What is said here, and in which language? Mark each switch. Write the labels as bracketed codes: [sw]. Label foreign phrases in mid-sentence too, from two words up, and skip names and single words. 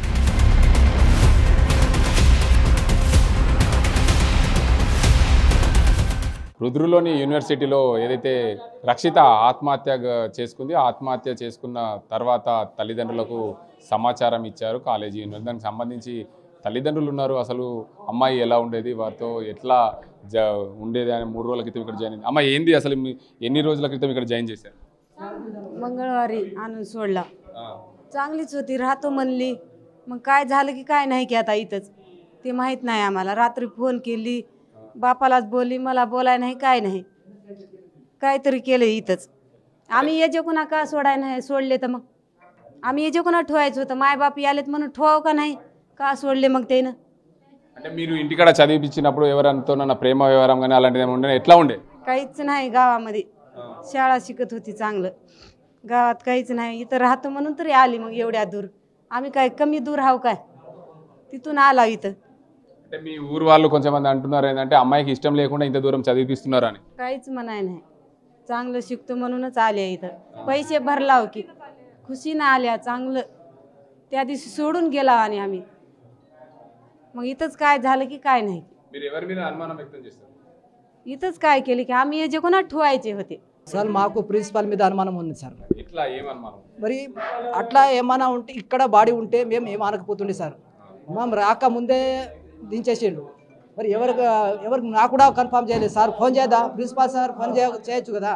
[te] రుద్రులోని యూనివర్సిటీలో ఏదైతే రక్షిత ఆత్మహత్య చేసుకున్న తర్వాత తల్లిదండ్రులకు సమాచారం ఇచ్చారు కాలేజీ యూనివర్సిటీ. దానికి సంబంధించి తల్లిదండ్రులు ఉన్నారు, అసలు అమ్మాయి ఎలా ఉండేది, వారితో ఎట్లా ఉండేది అని 3 రోజుల క్రితం ఇక్కడ జాయిన్ అయింది. అమ్మాయి ఏంది అసలు ఎన్ని రోజుల క్రితం ఇక్కడ జాईन చేశారు? [mr] मंगळवारी आणून सोडला. चांगलीच होती, राहतो म्हणली. मग काय झालं की काय नाही की आता इथंच ते माहीत नाही आम्हाला. रात्री फोन केली, बापालाच बोलली, मला बोलाय नाही काय नाही, काहीतरी केलं इथंच. आम्ही ये जे कोणा का सोडाय नाही सोडले तर मग आम्ही ये जे कोणा ठेवायचं होतं, मायबाप आलेत म्हणून ठेवावं का नाही, का सोडले मग त्यानं. [te] అంటే మీరు ఇంటికాడ చదివించినప్పుడు ఎవరంతోనన్నా ప్రేమ వ్యవహారం కానీ అలాంటిది ఏమైనా ఉండే? ఎట్లా ఉండే? [mr] काहीच नाही गावामध्ये. शाळा शिकत होती चांगलं, गावात काहीच नाही. इथं राहतो म्हणून तरी आली मग एवढ्या दूर. आम्ही काय कमी दूर हाव काय, तिथून आला इथं. [te] అంటే మీ ఊరు వాళ్ళు కొంచెంమంది అంటున్నారు ఏంటంటే అమ్మాయికి ఇష్టం లేకుండా ఇంత దూరం చదివిపిస్తున్నారు అని. [mr] काहीच म्हणाय नाही, चांगलं शिकतो म्हणूनच आल्या इथं. पैसे भरलाव की खुशीनं आल्या, चांगलं. त्या दिवशी सोडून गेला आणि आम्ही मग इथंच काय झालं की काय नाही. [te] మీరు ఎవరి మీద అనుమానం వ్యక్తం చేస్తారు? [mr] इथंच काय केलं की आम्ही हे जे कोणा ठेवायचे होते. [te] సార్ మాకు ప్రిన్సిపాల్ మీద అనుమానం ఉంది సార్. ఇట్లా ఏం అనుమానం? మరి అట్లా ఏమైనా ఉంటే ఇక్కడ బాడీ ఉంటే మేము ఏం అనకపోతుండే సార్. మేము రాకముందే దించేసిండు. మరి ఎవరికి నాకు కూడా కన్ఫర్మ్ చేయలేదు సార్. ఫోన్ చేద్దా ప్రిన్సిపాల్ సార్, ఫోన్ చేయొచ్చు కదా.